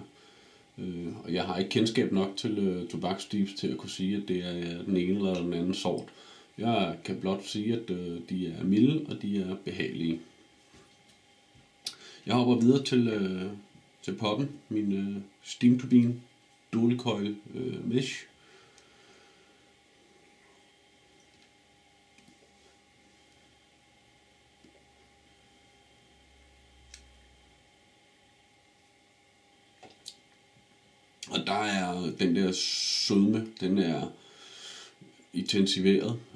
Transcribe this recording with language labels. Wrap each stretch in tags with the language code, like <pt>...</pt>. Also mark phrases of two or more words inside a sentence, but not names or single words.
<da>Og jeg har ikke kendskab nok til tobaksteeps til at kunne sige, at det er den ene eller den anden sort. Jeg kan blot sige, at de er milde, og de er behagelige. Jeg hopper videre til poppen, min</da> <en>steam turbine dual coil mesh.</en> <da>Og der er den der sødme, den er intensiveret.</da>